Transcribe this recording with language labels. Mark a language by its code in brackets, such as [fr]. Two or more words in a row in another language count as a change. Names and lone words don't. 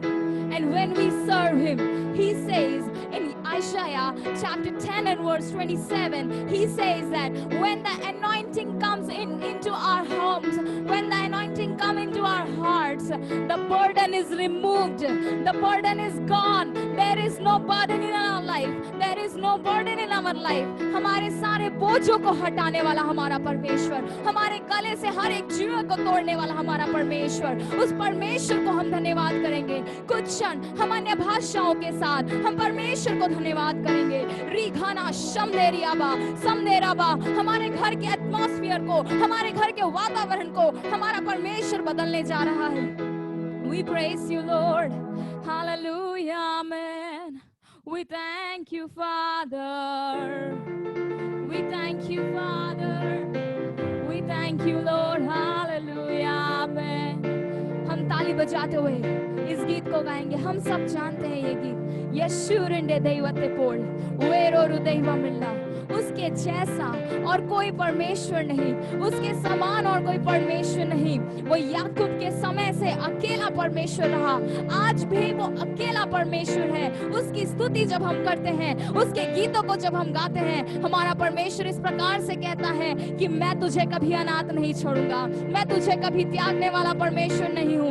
[en] And when we serve Him, He says in Isaiah chapter 10 and verse 27, He says that when the anointing comes into our homes, when the anointing comes into our hearts, the burden is removed. The burden is gone. There is no burden in our life. There is no burden in our life. [hi] हमारे सारे बोझों को हटाने वाला हमारा परमेश्वर, हमारे गले से हर एक जीवन को तोड़ने वाला हमारा परमेश्वर, उस परमेश्वर को हम धन्यवाद करेंगे। कुछ क्षण हम अन्य भाषाओं के साथ हम परमेश्वर को धन्यवाद करेंगे। रीघाना शमदेरियाबा समदेराबा, हमारे घर के एटमॉस्फेयर को, हमारे घर के वातावरण को हमारा परमेश्वर बदलने जा रहा है। We praise you, Lord. Hallelujah, amen. We thank you, Father. We thank you, Father. We thank you, Lord. Hallelujah, amen. हम ताली बजाते हुए इस गीत को गाएंगे। हम सब जानते हैं ये गीत, [ml] യേശുവിന്റെ ദൈവത്തെ പോൽ വേറൊരു ദൈവമില്ല, [hi] उसके जैसा और कोई परमेश्वर नहीं, उसके समान और कोई परमेश्वर नहीं। वो याकूब के समय से अकेला परमेश्वर रहा, आज भी वो अकेला परमेश्वर है। उसकी स्तुति जब हम करते हैं, उसके गीतों को जब हम गाते हैं, हमारा परमेश्वर इस प्रकार से कहता है कि मैं तुझे कभी अनाथ नहीं छोड़ूंगा, मैं तुझे कभी त्यागने वाला परमेश्वर नहीं हूँ।